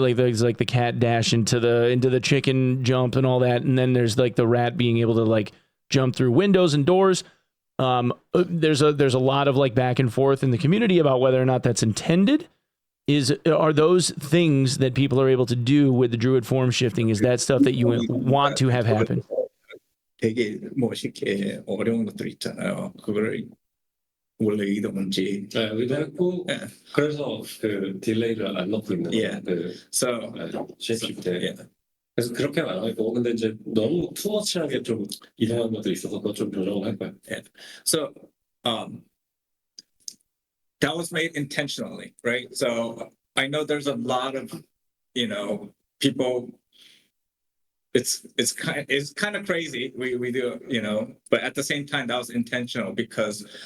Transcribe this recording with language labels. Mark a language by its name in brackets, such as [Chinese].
[English] Like there's like the cat dash into the chicken jump and all that, and then there's like the rat being able to like jump through windows and doors. There's a lot of like back and forth in the community about whether or not that's intended. Are those things that people are able to do with the Druid form shifting? Is that stuff that you want to have happen? [Korean] 되게 멋있게 어려운 것들 있잖아요. 그거를 원래 의도인지. 네, 의도했고 그래서 그 딜레이를 안 넣고 있는 [English] Yeah. 그 So, [Korean] 쉐입 때. [English] yeah. [Korean] 그래서 그렇게는 안 하고 근데 이제 너무 투어치하게 좀 이동한 것도 있어서 그거 좀 조정을 할 거야. [English] Yeah. So, that was made intentionally, right? So I know there's a lot of, you know, people. It's kind of crazy. We do, you know, but at the same time that was intentional because.